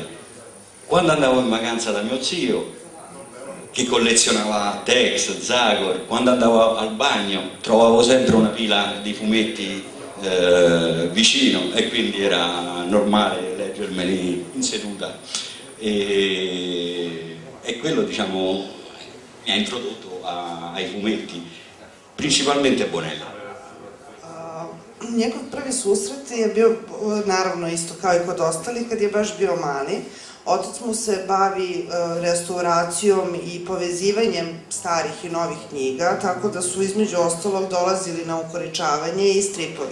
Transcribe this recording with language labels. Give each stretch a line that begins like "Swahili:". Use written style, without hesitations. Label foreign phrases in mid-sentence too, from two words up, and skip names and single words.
Italian: Quando andavo in vacanza da mio zio, che collezionava Tex, Zagor, quando andavo al bagno trovavo sempre una pila di fumetti vicino, e quindi era normale leggermeli in seduta, e quello, diciamo, mi ha introdotto ai fumetti, principalmente Bonelli.
Serbian: Njegov prvi susret je bio, naravno, isto kao i kod ostalih, kad je baš bio mali. Otac mu se bavi restauracijom i povezivanjem starih i novih knjiga, tako da su između ostalog dolazili na ukoričavanje i stripovi.